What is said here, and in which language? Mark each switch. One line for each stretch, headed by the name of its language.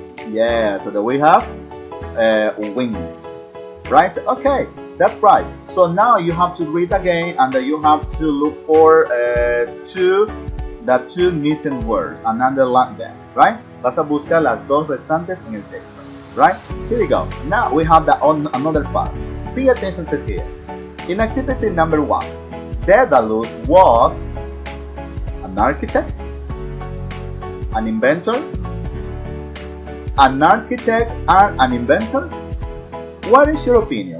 English: Yeah, so that we have wings, right? Okay, that's right. So now you have to read again and you have to look for the 2 missing words and underline them, right?
Spanish: Vas a buscar las 2 restantes en el texto, right?
English: Here we go. Now we have another part. Pay attention to here. In activity number 1, Daedalus was an architect, an inventor, an architect and an inventor. What is your opinion?